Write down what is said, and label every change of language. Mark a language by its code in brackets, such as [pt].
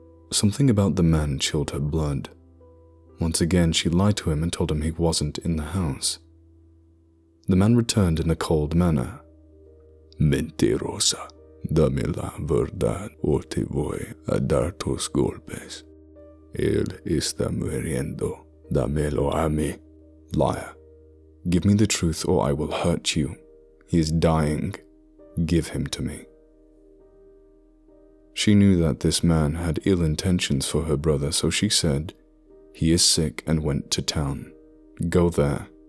[en] Something about the man chilled her blood. Once again, she lied to him and told him he wasn't in the house. The man returned in a cold manner. [es] Mentirosa, dame la verdad o te voy a dar tus golpes. Él está muriendo, dámelo a mí. [en] Liar, give me the truth or I will hurt you. He is dying. Give him to me. She knew that this man had ill intentions for her brother, so she said, "He is sick," and went to town. Go there.